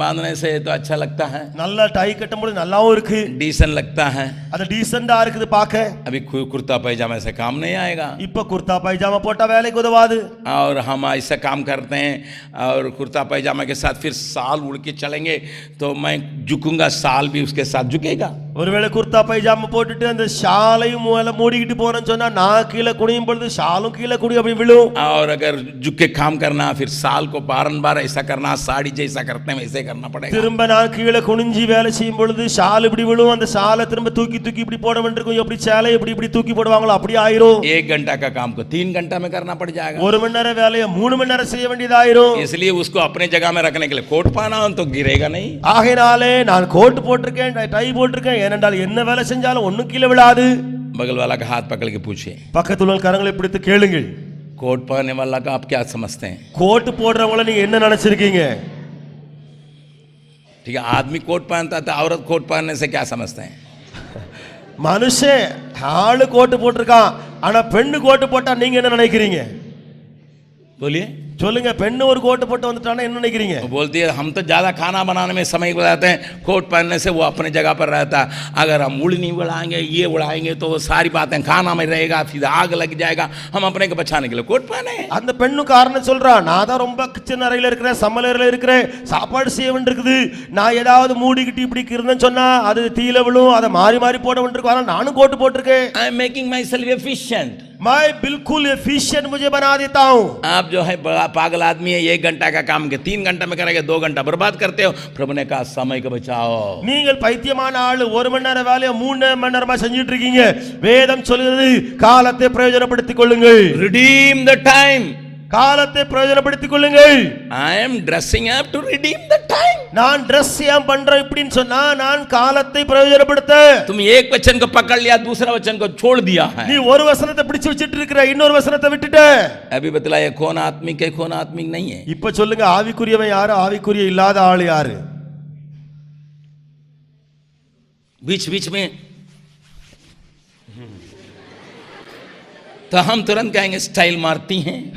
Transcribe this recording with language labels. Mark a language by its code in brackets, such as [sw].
[hi] बांधने से तो अच्छा लगता है, [ta] நல்லா டை கட்டும்போது நல்லாவும் இருக்கு, [hi] डीसेंट लगता है. [ta] அது டீசெண்டா இருக்குது பார்க்க. [hi] अभी कुर्ता पैजामा से काम नहीं आएगा. [ta] இப்ப குர்தா பைஜாமா போட்டா வேலைக்கு உதவாது. [hi] और हम ऐसा काम करते हैं और कुर्ता पैजामा के साथ फिर साल उड़ के चलेंगे तो मैं झुकूंगा, साल भी उसके साथ झुकेगा. [ta] ஒருவேளை குர்தா பைஜாமா போட்டுட்டு அந்த ஷாலையும் மூடிக்கிட்டு போறேன்னு சொன்னா நான் கீழே குனியும் பொழுது ஷாலும் கீழே குடி அப்படி விழும். [hi] और अगर झुक के काम करना फिर साल को बारंबार ऐसा करना, साड़ी जैसा करते हैं वैसे करना पड़ेगा. [ta] திரும்ப நான் கீழே குனிஞ்சி வேலை செய்யும் பொழுது ஷால் இப்படி விழும், அந்த ஷாலை திரும்ப தூக்கி இப்படி போட வேண்டியிருக்கும், எப்படி சேலை இப்படி தூக்கி போடுவாங்களோ அப்படி ஆயிரும். [hi] 1 घंटा का काम को 3 घंटा में करना पड़ जाएगा. [ta] 1 மணி நேரம் வேலையை 3 மணி நேரம் செய்ய வேண்டியதாயிரும். [hi] इसलिए उसको अपने जगह में रखने के लिए कोट पहना तो गिरेगा नहीं. [ta] ஆகையினாலே நான் கோட் போட்டிருக்கேன், டை போட்டிருக்கேன், ஏனென்றால் என்ன வேலை செஞ்சாலும் ஒண்ணும் கீழே விழாது. [hi] बगल वाला का हाथ पकड़ के पूछे, [ta] பக்கத்துல உள்ள கரங்களை பிடித்து கேளுங்கள், [hi] कोट पहनने वाला का आप क्या समझते हैं? [ta] கோட் போடுறவங்கள நீங்க என்ன நினைச்சிருக்கீங்க? [hi] ठीक है, आदमी कोट पहनता था, औरत कोट पहनने से क्या समझते हैं? [ta] மனுஷன் ஆளு கோட்டு போட்டிருக்கான், ஆனா பெண்ணு கோட்டு போட்டா நீங்க என்ன நினைக்கிறீங்க? [hi] बोलिए. [ta] சொல்லுங்க, பெண்ணு ஒரு கோட்டு போட்டு வந்துட்டானா என்ன நினைக்கிறீங்க? [hi] वो बोलती है हम तो ज़्यादा खाना बनाने में समय बताते हैं, कोट पहनने से वो अपने जगह पर रहता है. अगर हम उड़नी उड़ाएंगे ये उड़ाएंगे तो वो सारी बातें खाना में रहेगा, फिर आग लग जाएगा. हम अपने को बचाने के लिए कोट पहने. [ta] அந்த பெண்ணு காரணம் சொல்றா, நான் தான் ரொம்ப கிச்சன் அறையில இருக்கிறேன், சமையலறையில இருக்கிறேன், சாப்பாடு செய்ய வேண்டியிருக்குது, நான் ஏதாவது மூடிக்கிட்டு இப்படி இருந்தேன்னு சொன்னா அது தீல விழும், அதை மாறி போட வேண்டியிருக்கும், ஆனால் நானும் கோட்டு போட்டிருக்கேன். [en] I am making myself efficient. [hi] मैं बिल्कुल एफिशिएंट मुझे बना देता हूँ. आप जो है पागल आदमी है, 1 घंटा का काम के 3 घंटा में करेंगे, 2 घंटा बर्बाद करते हो. प्रभु ने कहा समय को बचाओ. [ta] நீங்கள் பைத்தியமான ஆளு, 1 மணி நேரம் வேலையை 3 மணி நேரமா செஞ்சிட்டு இருக்கீங்க. வேதம் சொல்கிறது காலத்தை பிரயோஜனப்படுத்திக் கொள்ளுங்கள். [en] Redeem the time. [ta] காலத்தை பிரயோஜனப்படுத்திக் கொள்ளுங்கள். [en] I am dressing up to redeem the time. [ta] நான் ட்ரெஸ் ஏன் பண்றேன் இப்படின்னு சொன்னா நான் காலத்தை பிரயோஜனப்படுத்த. [hi] तुम एक वचन को पकड़ लिया, दूसरा वचन को छोड़ दिया है. [ta] நீ ஒரு வசனத்தை பிடிச்சு வச்சிட்டு இருக்கிற, இன்னொரு வசனத்தை விட்டுட்ட. [hi] अभी बतलाया कौन आत्मिक है कौन आत्मिक नहीं है. [ta] இப்ப சொல்லுங்க, ஆவிக்குரியவன் யாரு, ஆவிக்குரிய இல்லாத ஆள் யாரு? [hi] बीच बीच में तो हम तुरंत कहेंगे स्टाइल मारती हैं.